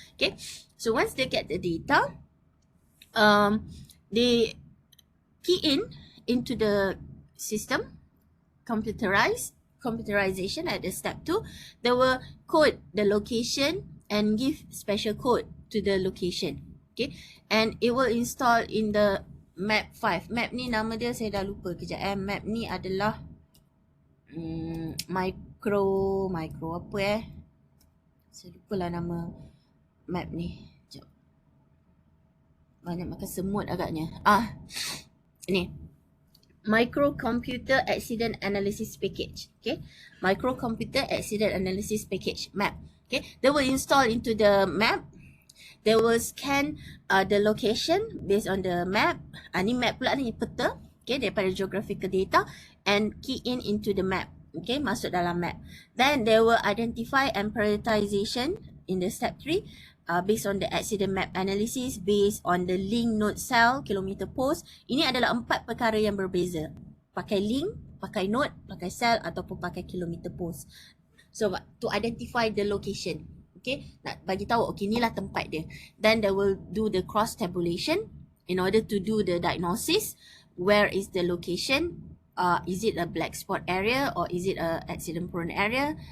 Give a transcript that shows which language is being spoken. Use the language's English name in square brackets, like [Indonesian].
[English] Okay, so once they get the data, they key into the system, computerization at the step 2. They will code the location and give special code to the location. Okay, and it will install in the map 5. [Malay] Map ni nama dia saya dah lupa kejap. Map ni adalah micro apa saya lupa lah nama map ni. Sekejap. banyak makan semut agaknya. Ni. Microcomputer Accident Analysis Package. Okay. [English] Microcomputer Accident Analysis Package, MAP. Okay. They will install into the map. They will scan the location based on the map. [Malay] Ni map pula ni, peta. [English] Okay, [Malay] daripada [English] geographical data and key in into the map. Okay, [Malay] masuk dalam map. [English] Then they will identify and prioritization in the step 3 based on the accident map analysis, based on the link node cell, kilometer post. [Malay] Ini adalah 4 perkara yang berbeza. Pakai link, pakai node, pakai cell ataupun pakai kilometer post. [English] So to identify the location. [Malay] Okay, nak bagi tahu, okay, inilah tempat dia. [English] Then they will do the cross tabulation in order to do the diagnosis. Where is the location? Is it a black spot area or is it a accident prone area?